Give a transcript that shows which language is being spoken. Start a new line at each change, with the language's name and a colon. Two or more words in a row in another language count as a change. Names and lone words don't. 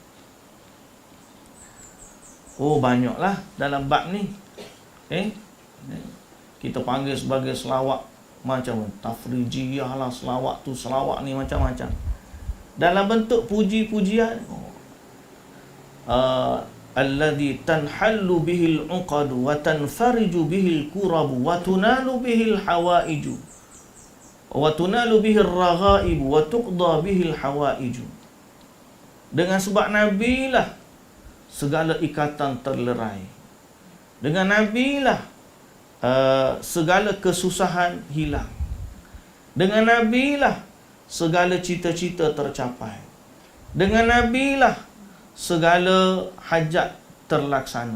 Malay: Oh, banyaklah dalam bab ni. Kita panggil sebagai selawat macam tafrijiyah lah, selawat tu, selawat ni macam-macam. Dalam bentuk puji-pujian,
Arabic: الذي تنحل به العقد وتنفرج به الكرب وتنال به الحوائج وتنال به الرغائب وتقضى به الحوائج.
Malay: Dengan sebab Nabi lah segala ikatan terlerai. Dengan Nabi lah segala kesusahan hilang. Dengan Nabi lah segala cita-cita tercapai. Dengan Nabi lah segala hajat terlaksana.